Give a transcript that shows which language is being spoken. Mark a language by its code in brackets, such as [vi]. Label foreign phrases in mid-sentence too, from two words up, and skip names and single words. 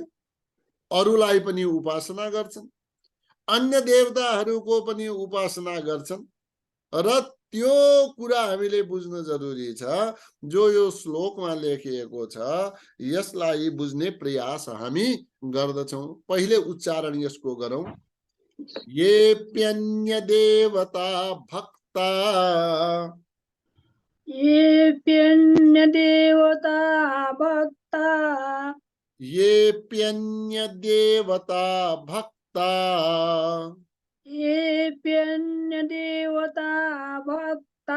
[ne] अरूलाई पनि उपासना गर्छन्, अन्य देवताहरूको पनि उपासना गर्छन् र त्यो कुरा हामीले बुझ्न जरुरी छ। जो यो श्लोकमा लेखिएको छ, यसलाई बुझ्ने प्रयास हामी गर्दछौं। पहिले उच्चारण यसको गरौं। [sa] येऽप्यन्य देवता भक्ता येऽप्यन्य देवता भक्ता येऽप्यन्य देवता भक्ता येऽप्यन्य देवता भक्ता